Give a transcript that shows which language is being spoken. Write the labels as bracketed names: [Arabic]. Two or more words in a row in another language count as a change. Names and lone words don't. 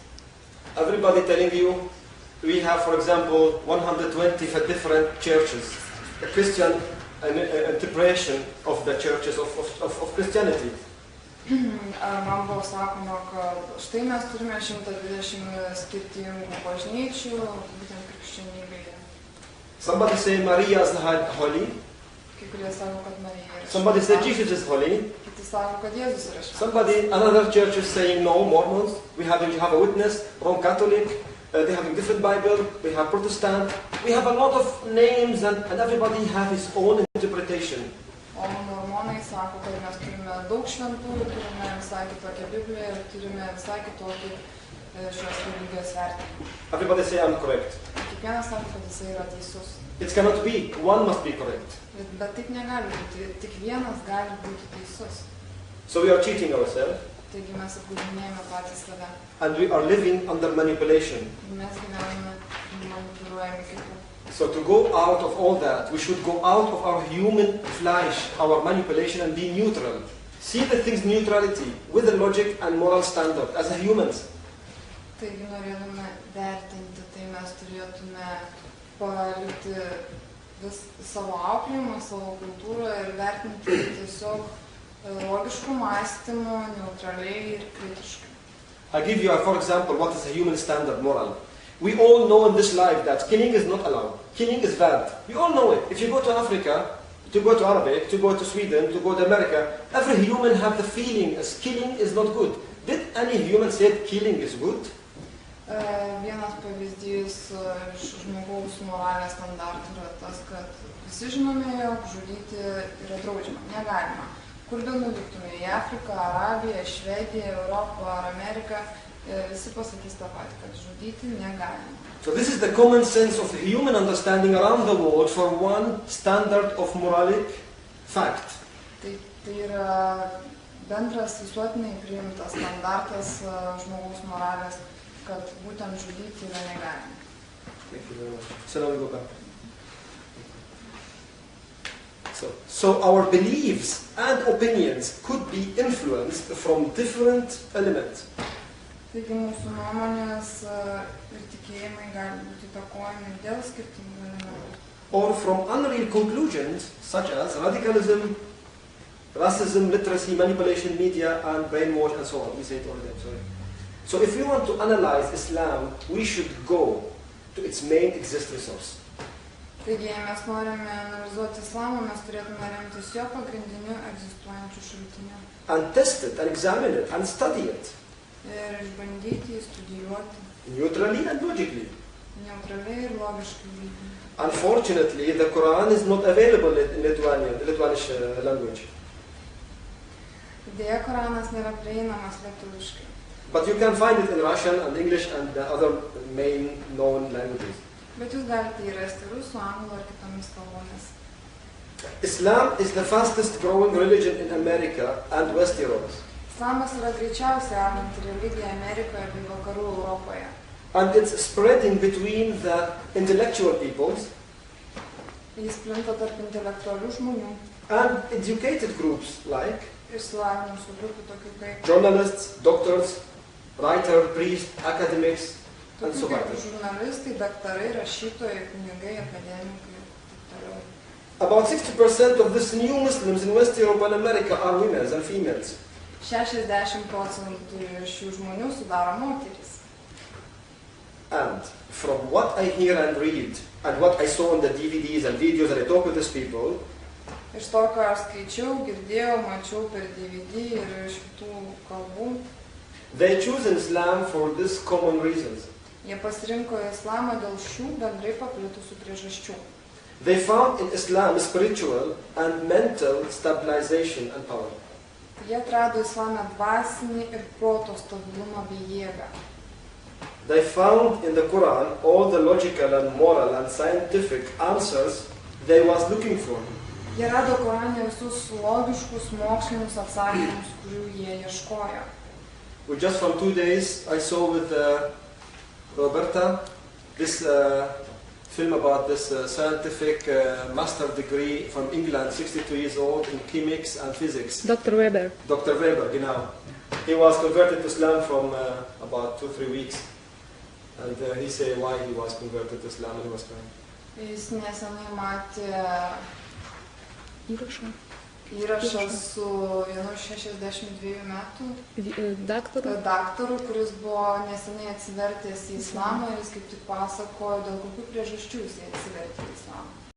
[English] Everybody telling you, we have, for example, 120 different churches. A Christian interpretation of the churches of Christianity. [Lithuanian] Man buvo sakoma, kad štai mes turime 120 skirtingų bažnyčių, būtent krikščionybėje. [English] Somebody say Maria is holy. [Lithuanian] Kai kurie sako, kad Marija yra [English] Somebody say [Lithuanian] šventa. [English] Jesus is holy. [Lithuanian] Kiti sako, kad Jėzus yra šventas. [English] Somebody, another church is saying no, Mormons. We have a Witness, Roman Catholic. They have a different Bible. We have Protestant. We have a lot of names, and everybody has his own interpretation. [Lithuanian] O mormonai sako, kad mes turime daug šventųjų, turime visai kitokią Bibliją ir turime visai kitokį šios religijos vertinimą. [English] Everybody say I'm correct. [Lithuanian] Kiekvienas sako, kad jisai yra teisus. [English] It cannot be. One must be correct. [Lithuanian] Bet taip negali būti. Tik vienas gali būti teisus. [English] So we are cheating ourselves, [Lithuanian] Taigi mes apgaudinėjame patys save. [English] and we are living under manipulation. [Lithuanian] Mes gyvename manipuliuojami kitų. [English] So to go out of all that, we should go out of our human flesh, our manipulation, and be neutral. See the things neutrality, with the logic and moral standard, as humans. [Lithuanian] Taigi norėdami vertinti, tai mes turėtume palikti vis savo auklėjimą, savo kultūrą ir vertinti tiesiog logiškų mąstymų, neutraliai ir kritiškai. [English] I give you, for example, what is a human standard moral. We all know in this life that killing is not allowed. Killing is bad. We all know it. If you go to Africa, to go to Arabic, to go to Sweden, to go to America, every human have the feeling as killing is not good. Did any human say killing is good? [Lithuanian] Vienas pavyzdys iš žmogaus moralės standartų yra tas, kad visi žinome, jog žudyti yra draudžiama, negalima. Kur be nuvyktume į Afriką, Arabiją, Švediją, Europą ar Ameriką, visi pasakys tą patį, kad žudyti negalima. [English] So this is the common sense of the human understanding around the world for one standard of moralic fact. [Lithuanian] Tai yra bendras visuotinai priimtas standartas žmogaus moralės, kad būtent žudyti yra negalima. [English] Thank you very much. So now we go back. So our beliefs and opinions could be influenced from different elements. [Lithuanian] Taigi mūsų nuomonės ir tikėjimai gali būti įtakojami dėl skirtingų elementų. [English] Or from unreal conclusions such as radicalism, racism, literacy, manipulation, media, and brainwash, and so on. We say it all the time, sorry. So if we want to analyze Islam, we should go to its main existing source. [Lithuanian] Taigi, jei mes norime analizuoti islamą, mes turėtume remtis jo pagrindiniu egzistuojančiu šaltiniu. [English] And test it, and examine it, and study it. [Lithuanian] Ir išbandyti, studijuoti. [English] Neutrally and logically. [Lithuanian] Neutraliai ir logiškai. [English] Unfortunately, the Quran is not available in Lithuanian language. [Lithuanian] Deja, Koranas nėra prieinamas lietuviškai. [English] But you can find it in Russian and English and the other main known languages. [Lithuanian] Bet jūs galite jį rasti rusų, anglų ar kitomis kalbomis. [English] Islam is the fastest growing religion in America and West Europe. [Lithuanian] Islamas yra greičiausiai auganti religija Amerikoje bei Vakarų Europoje. [English] And it's spreading between the intellectual peoples [Lithuanian] Jis plinta tarp intelektualių žmonių [English] and educated groups like [Lithuanian] išsilavinusių grupių tokių kaip [English] journalists, doctors, writers, priests, academics, and so [Lithuanian] tokių [English] on. [Lithuanian] kaip žurnalistai, daktarai, rašytojai, kunigai, akademikai ir taip toliau. [English] About 60% of these new Muslims in West Europe and America are women and females. [Lithuanian] 60% šių žmonių sudaro moterys. [English] And from what I hear and read, and what I saw on the DVDs and videos that I talk with these people, [Lithuanian] Iš to, ką aš skaičiau, girdėjau, mačiau per DVD ir iš kitų kalbų, [English] they choose Islam for these common reasons. [Lithuanian] jie pasirinko islamą dėl šių bendrai paplitusių priežasčių. [English] They found in Islam spiritual and mental stabilization and power. [Lithuanian] Jie atrado islame dvasinį ir proto stabilumą bei jėgą. [English] They found in the Quran all the logical and moral and scientific answers they was looking for. [Lithuanian] Jie rado Korane visus logiškus mokslinius atsakymus, kurių jie ieškojo. [English] Just from 2 days I saw with Roberta this film about this scientific master degree from England, 62 years old, in chemics and physics. Dr. Weber. [German] Dr. Weber, genau. [English] He was converted to Islam from about 2-3 weeks. And he said why he was converted to Islam and he was crying. [Lithuanian] Jis nesenai matė Įrašą. įrašas su vienu 62 metų daktaru, kuris buvo neseniai atsivertęs į islamą ir jis kaip tik pasakojo, dėl kokių priežasčių jis atsivertė į islamą.